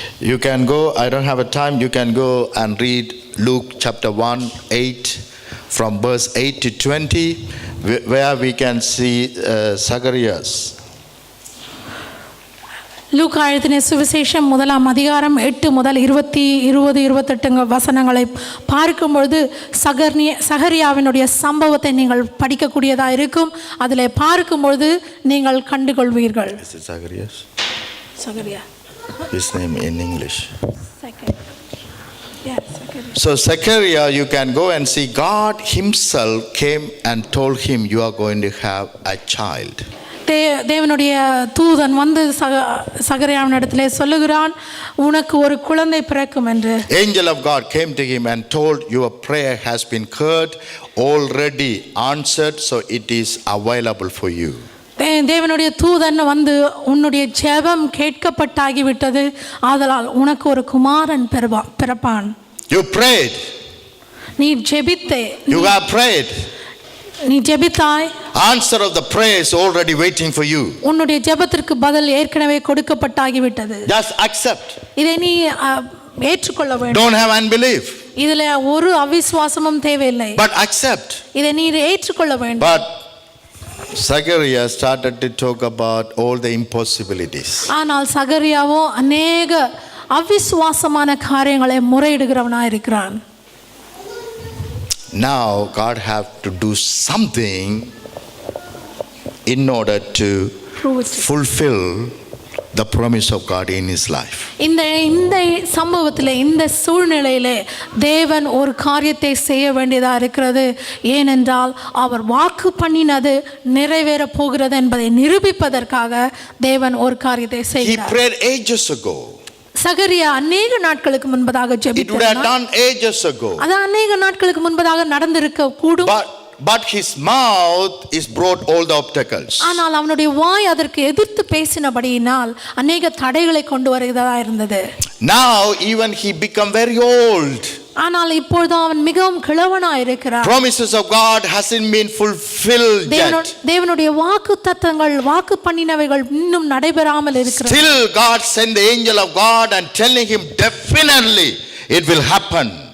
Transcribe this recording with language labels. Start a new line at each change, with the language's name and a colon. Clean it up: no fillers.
English: You can go, I don't have a time, you can go and read Luke chapter 1:8 from verse 8 to 20, where we can see Zacharias.
Tamil: லூக்கா எழுதின சுவிசேஷம் 1ஆம் அதிகாரம் 8 முதல் 20-28 வசனங்களை பார்க்கும்பொழுது சகரியாவினுடைய சம்பவத்தை நீங்கள் படிக்கக்கூடியதாக இருக்கும். அதில் பார்க்கும்பொழுது நீங்கள் கண்டுகொள்வீர்கள்.
English: Is it Zacharias?
Tamil: Zechariah.
English: His name in English. Yeah, Zacharias. So Zechariah, you can go and see God himself came and told him, you are going to have a child.
Tamil: தேவனுடைய தூதன் வந்து சகரியாவினிடத்திலே சொல்லுகிறான், உனக்கு ஒரு குழந்தை பிறக்கும் என்று.
English: Angel of God came to him and told, your prayer has been heard, already answered, so it is available for you.
Tamil: தேவனுடைய தூதன் வந்து உன்னுடைய ஜெபம் கேட்கப்பட்டாகிவிட்டது, ஆதலால் உனக்கு ஒரு குமாரன் பிறப்பான்.
English: You prayed.
Tamil: நீ ஜெபித்தே.
English: You have prayed.
Tamil: நீ ஜெபித்தாய்.
English: Answer of the prayer is already waiting for you.
Tamil: உன்னுடைய ஜெபத்திற்கு பதில் ஏற்கனவே கொடுக்கப்பட்டாகிவிட்டது.
English: Just accept.
Tamil: இதை நீ ஏற்றுக்கொள்ள வேண்டும்.
English: Don't have unbelief.
Tamil: இதிலே ஒரு அவிசுவாசமும் தேவையில்லை.
English: But accept.
Tamil: இதை நீ ஏற்றுக்கொள்ள வேண்டும்.
English: But Zachariah started to talk about all the impossibilities.
Tamil: ஆனால் சகரியாவோ அநேக அவிசுவாசமான காரியங்களை முறையிடுகிறவனாய் இருக்கிறான்.
English: Now God have to do something in order to fulfill the promise of God in his life.
Tamil: இந்த சம்பவத்திலே, இந்த சூழ்நிலையிலே தேவன் ஒரு காரியத்தை செய்ய வேண்டியதாக இருக்கிறது. ஏனென்றால் அவர் வாக்கு பண்ணினது நிறைவேற போகிறது என்பதை நிரூபிப்பதற்காக தேவன் ஒரு காரியத்தை செய்கிறார்.
English: He prayed ages ago.
Tamil: சகரியா அநேக நாட்களுக்கு முன்பதாக ஜெபித்தார்.
English: It would have done ages ago.
Tamil: அது அநேக நாட்களுக்கு முன்பதாக நடந்திருக்க கூடும்.
English: But his mouth is brought all the obstacles.
Tamil: ஆனால் அவனுடைய வாய் அதற்கு எதிர்த்து பேசினபடியினால் அநேக தடைகளை கொண்டு வருகிறதா இருந்தது.
English: Now even he become very old.
Tamil: ஆனால் இப்பொழுது அவன் மிகவும் கிழவனாய் இருக்கிறான்.
English: Promises of God hasn't been fulfilled yet.
Tamil: தேவனுடைய வாக்குத்தத்தங்கள், வாக்கு பண்ணினவைகள் இன்னும் நடைபெறாமல் இருக்கிறது.
English: Still God sent the angel of God and telling him definitely it will happen.